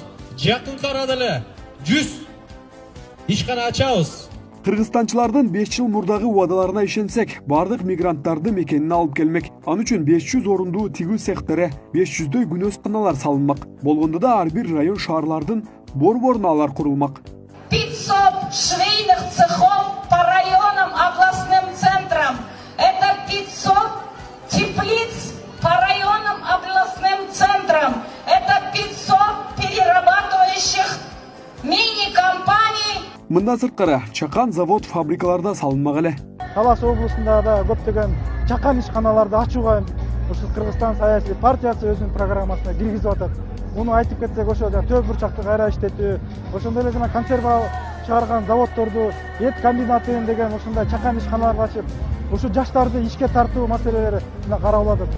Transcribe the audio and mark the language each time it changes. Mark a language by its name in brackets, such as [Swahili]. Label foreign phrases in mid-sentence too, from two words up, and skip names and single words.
[Kyrgyz] Жакынкы арада эле 100 ишкана ачабыз. Кыргызстанчылардын 5 жыл мурдагы убадаларына ишенсек, бардык мигранттарды мекенине алып келмек. Ал үчүн 500 орундуу тигүү цехтери, 500дөй күнөөсканалар салынмак. Болгондо да ар бир район шаарлардын борборуналар курулмак. [Russian] 500 швейных цехов по районам, областным центрам. Это 500 теплиц по районам, областным центрам. Это 500 перерабатывающих мини-компаний. [Kyrgyz] Мындан сырткары чакан завод фабрикаларда салынмак эле. Талас облусунда да көптөгөн чакан ишканаларды ачууга ушу Кыргызстан саясий партиясы өзүнүн программасына киргизип атат. Муну айтып кетсек, ошо төп бурчакты кайра иштетүү, ошондой эле жана консерва чыгарган заводдорду, эт комбинатын деген ушундай чакан ишканаларды ачып, ушу жаштарды ишке тартуу маселелери каралып атат.